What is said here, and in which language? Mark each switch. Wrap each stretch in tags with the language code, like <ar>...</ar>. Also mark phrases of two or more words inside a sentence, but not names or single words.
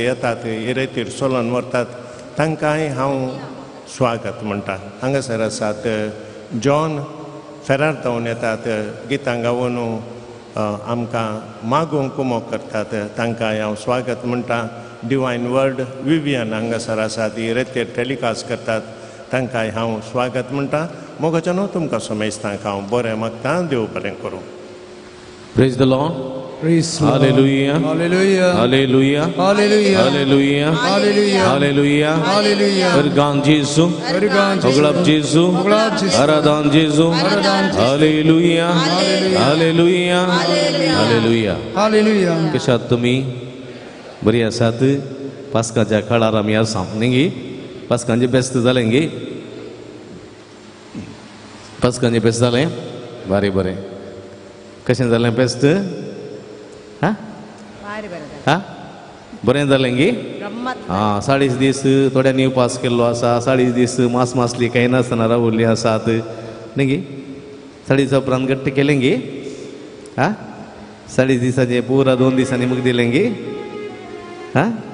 <kok>येतात ही रेतीर सोलोन व्हरतात तांकांय हांव स्वागत म्हणटा हांगासर आसात जॉन फेरार जावन येतात गितां गावून आमकां मागोवंक मोग करतात तांकांय हांव स्वागत म्हणटा डिवायन वर्ड विवियन हांगासर आसात ही रेतेर टॅलिकास्ट करतात तांकांय हांव स्वागत म्हणटा मोगाच्या न्हू तुमकां समेस्तांक हांव बरें मागता देव बरें करूं.</kok> <en>Praise the Lord. Praise Hallelujah. Hallelujah. Hallelujah. Hallelujah. Hallelujah. Hallelujah. Hallelujah. Hallelujah.</en> <kok>Vergan Jesu. Vergan Jesu. Oglap Jesu. Oglap Jesu. Aradan Jesu. Aradan Jesu.</kok> <en>Hallelujah. Hallelujah. Hallelujah. Hallelujah.</en> <kok>कशात तुम्ही बरी आसात पास्काच्या काळार आमी आसा न्ही पास्कांचे बेस्त जालें गे पास्कांचे बेस्त जालें बरें बरें कशें जालें बेस्त हा हा बरें जालें गे हां 40 दीस थोड्यांनी उपास केल्लो आसा 40 दीस मास मासली कांय नासतना रावल्लीं आसात न्ही गे 40 उपरांत घट्ट केलें गे हा 40 दिसांचे पुरा 2 दिसांनी मग दिलें गे हा</kok>